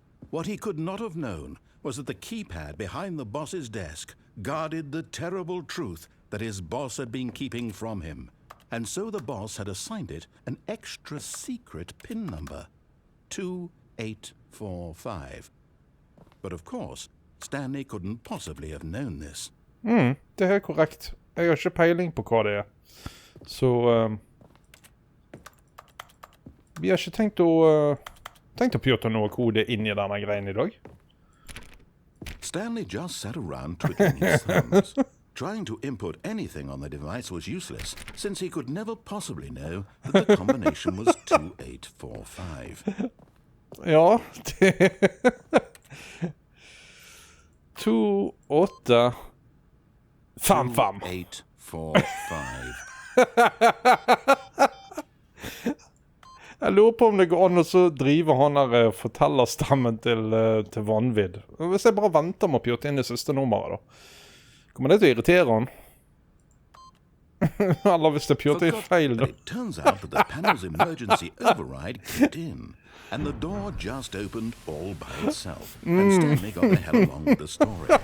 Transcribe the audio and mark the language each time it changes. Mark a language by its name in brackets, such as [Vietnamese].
[English] What he could not have known was that the keypad behind the boss's desk guarded the terrible truth that his boss had been keeping from him, and so the boss had assigned it an extra secret PIN number. 2 2845. But of course, Stanley couldn't possibly have known this. [Norwegian] Det er helt korrekt. Jeg har ikke peiling på hva det er. Så vi har ikke tenkt å pjøte noe kode inn i denne greien i dag. [English] Stanley just sat around twiddling his thumbs. Trying to input anything on the device was useless, since he could never possibly know that the combination was 2845. [Norwegian] Ja, det... 2, 8... 5, 5. 2845. Jeg lurer på om det går an å så drive han der fortellerstemmen til vanvidd. Hvis jeg bare venter med å pjøte inn det siste nummeret da. Kommer det til å irritere han? Eller hvis det pjøter i feil da. [English] It turns out that the panel's emergency override kicked in, and the door just opened all by itself, and Stanley got the hell along with the story.